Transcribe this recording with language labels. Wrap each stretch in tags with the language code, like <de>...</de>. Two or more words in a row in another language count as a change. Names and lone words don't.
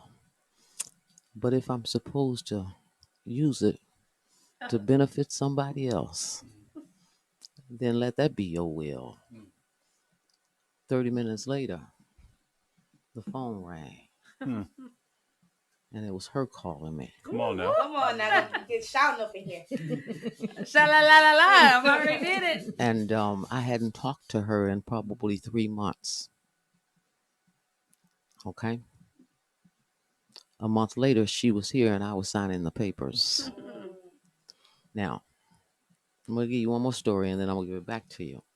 <en>But if I'm supposed to use it to benefit somebody else, then let that be your will. 30 minutes later, the phone rang. And it was her calling me. Come on now. Come on now. Get shouting up in here. Sha-la-la-la-la. I already did it. And I hadn't talked to her in probably 3 months. Okay. A month later, she was here and I was signing the papers. Now, I'm going to give you one more story and then I'm going to give it back to you.</en>